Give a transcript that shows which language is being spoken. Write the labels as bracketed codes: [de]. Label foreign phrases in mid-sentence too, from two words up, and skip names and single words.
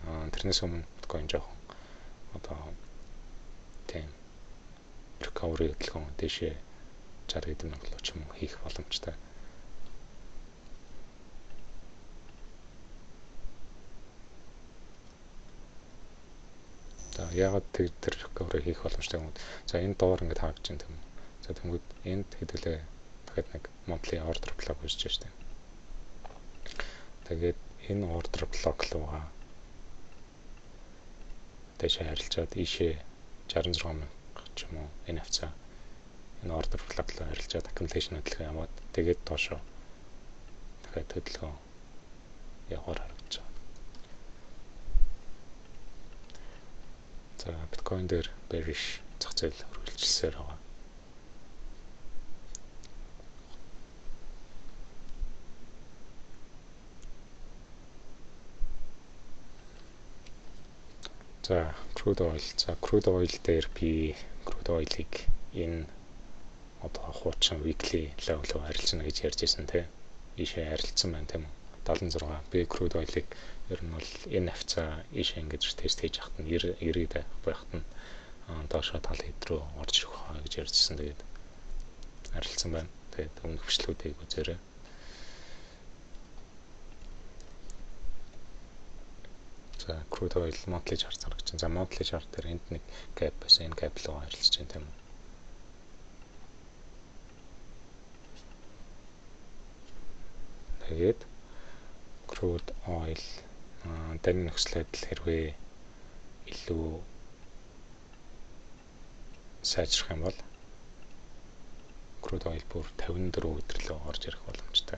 [mn] Тэрнээс өмнө биткойн жоохон одоо тийм recovery хөдөлгөөн дэшээ 60 хэдэн мянга ч юм уу хийх боломжтой. За ягаад тэр recovery хийх боломжтой юм бэ? За энэ доор ингээд харагдаж байна тийм үү. За тэгвэл энд хэдүүлээ дахиад нэг [en] monthly order block [mn] үүсэж байна шүү дээ. Тэгээд энэ [en] order block [mn] руугаа дэшээ харилцаад ийшээ 66 мянга ч юм уу энэ хавцаа энэ [en] order block [mn] руу харилцаад accumulation хөдөлгөөн яваад тэгээд доошоо дахиад хөдөлгөөн явахаар харагдаж байна. За биткойн дээр bearish зах зээл үргэлжилсээр байгаа. За [en] crude oil. [mn] За [en] crude oil [mn] дээр би [en] crude oil- [mn] ыг энэ одоо хуучин [en] weekly level [mn] руу харилцана гэж ярьж байсан тийм. Ийшээ харилцсан байна тийм үү. 76 би [en] crude oil- [mn] ыг ер нь бол энэ хавцаа ийшээ ингэж тест хийж хахад нь 90 байхад нь доошоо тал хэд рүү орж ирэх хаа гэж ярьжсэн. Тэгээд харилцсан байна. Тэгээд өмнөх бичлэгүүдийг үзээрэй. За [en] crude oil monthly chart [mn] харагдаж байна. За [en] monthly chart [mn] дээр энд нэг gap байсан. Энэ gap руу харилцаж байна тийм үү. Тэгээд [en] crude oil [mn] даний нөхцөлөд хэрвээ илүү сайжрах юм бол [en] crude oil [mn] бүр 54 өдөр рүү орж ирэх боломжтой.